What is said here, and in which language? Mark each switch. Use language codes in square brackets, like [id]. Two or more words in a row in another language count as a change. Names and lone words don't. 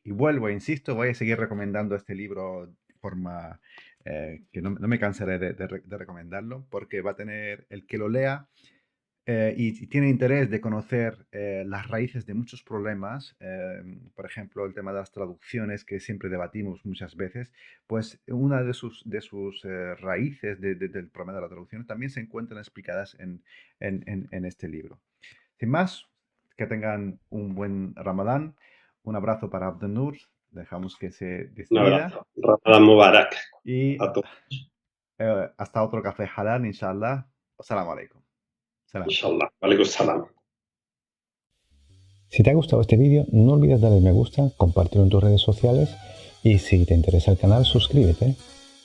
[es] Y vuelvo, insisto, voy a seguir recomendando este libro de forma que no me cansaré de recomendarlo porque va a tener el que lo lea y tiene interés de conocer las raíces de muchos problemas, por ejemplo, el tema de las traducciones que siempre debatimos muchas veces, pues una de sus raíces del problema de la traducción también se encuentran explicadas en este libro. Sin más, que tengan un buen Ramadán, un abrazo para Abdenur, dejamos que se Un despida abrazo. [ar] رمضان مبارك [es] y a todos. hasta otro café halal, inshallah. [ar] السلام عليكم. [es] Salam. [ar] إن شاء الله عليكم سلام. [es] Si te ha gustado este vídeo, no olvides darle me gusta, compartirlo en tus redes sociales y si te interesa el canal, suscríbete.